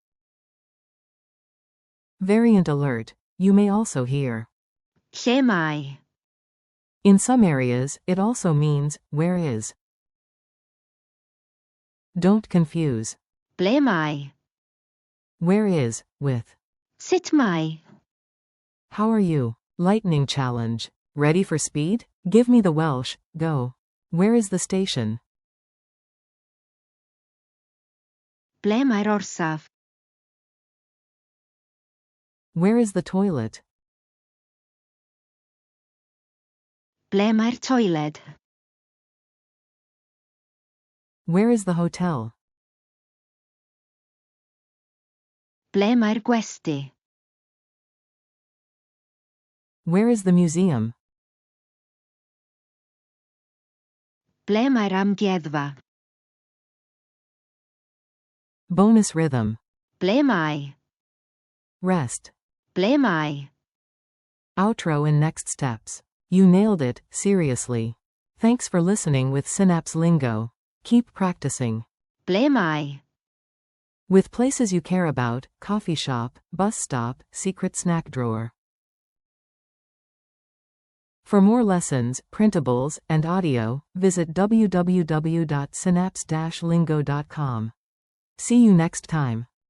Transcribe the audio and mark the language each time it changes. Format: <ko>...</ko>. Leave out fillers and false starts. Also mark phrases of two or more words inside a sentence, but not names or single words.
<en>Variant alert. You may also hear.</en> <cy>Lle mae?</cy> <en>In some areas, it also means, where is. Don't confuse.</en> <cy>Ble mae?</cy> <en>Where is, with.</en> <cy>Sut mae?</cy> <en>How are you? Lightning challenge. Ready for speed? Give me the Welsh, go. Where is the station?</en> <cy>Ble mae'r orsaf?</cy> <en>Where is the toilet?</en> <cy>Ble mae'r toiled?</cy> <en>Where is the hotel?</en> <cy>Ble mae'r gwesty?</cy> <en>Where is the museum?</en> <cy>Ble mae'r amgueddfa?</cy> <en>Bonus rhythm.</en> <cy>Ble mae?</cy> <en>Rest.</en> <cy>Ble mae?</cy> <en>Outro and next steps. You nailed it, seriously. Thanks for listening with Synapse Lingo. Keep practicing.</en> <cy>Ble mae?</cy> <en>With places you care about, coffee shop, bus stop, secret snack drawer. For more lessons, printables, and audio, visit www.synapse-lingo.com. See you next time.</en>